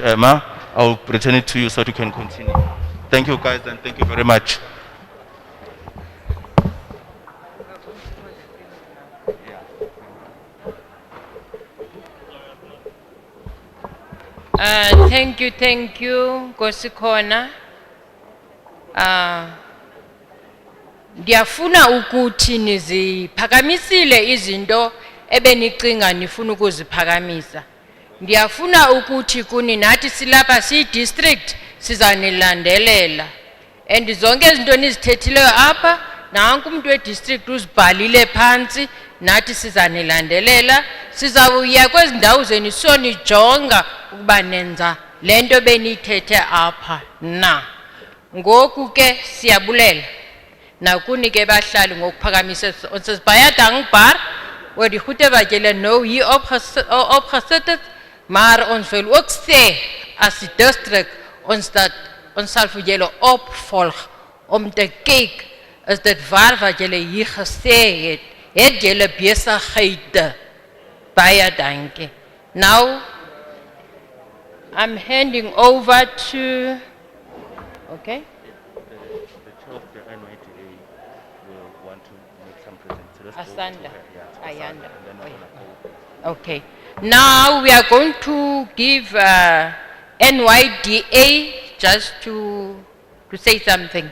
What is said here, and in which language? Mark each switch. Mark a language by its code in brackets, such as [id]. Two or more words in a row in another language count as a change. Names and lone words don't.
[en] Ma, I'll return it to you so that you can continue. Thank you guys, and thank you very much. Thank you, [xh] Nkosikhona. Ndiyafuna ukuthi niziphakamisile izinto ebenicinga nifuna ukuziphakamisa. Ndiyafuna ukuthi kuni nathi silapha siyi-district sizanilandelela. And zonke izinto nizithethileyo apha, nanku umuntu we-district uzibhalile phansi, nathi sizanilandelela. Sizawuya kwezi ndawo zenu sonijonga ukuba nenza le nto beniyithethe apha na. Ngoku ke siyabulela. Nakuni ke bahlali ngokuphakamisa [af] ons is baie dankbaar oor die goeie wat julle nou hier opgesit het, maar ons wil ook sê as die district ons sal vir julle opvolg om te kyk is dit waar wat julle hier gesê het julle besighede. Baie dankie. [en] Now I'm handing over to okay. Asanda, Ayanda. Okay. Now we are going to give NYDA just to say something.